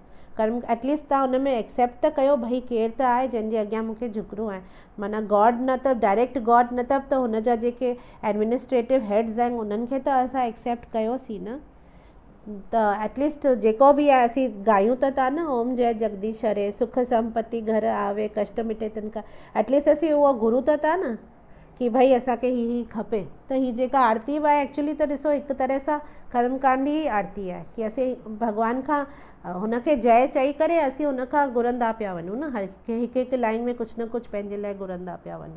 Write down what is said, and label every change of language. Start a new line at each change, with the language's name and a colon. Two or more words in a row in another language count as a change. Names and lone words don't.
Sindhi: कर्म एटलीस्ट तव्हां हुन में एक्सेप्ट त कयो भई केरु त आहे जंहिंजे अॻियां मूंखे झुकणो आहे। माना गॉड न त
English: direct God
Sindhi: न त हुनजा जेके
English: administrative heads
Sindhi: आहिनि उन्हनि खे त असां एक्सेप्ट कयोसीं न। त एटलीस्ट जेको बि आहे असीं ॻायूं त था न,
Hindi: ओम जय जगदीश हरे, सुख संपत्ति घर आवे, कष्ट मिटे तिनका।
Sindhi: एटलीस्ट असीं उहो घुरूं त था न कि भई असांखे ही खपे। त ही जेका आरती आहे एक्चुअली त ॾिसो हिकु तरह सां कर्मकांड ई आरती आहे, कि असीं भॻवान खां हुनखे जय चई करे असीं हुनखां घुरंदा पिया वञूं न, हर हिकु हिकु लाइन में कुझु न कुझु पंहिंजे लाइ घुरंदा पिया वञूं।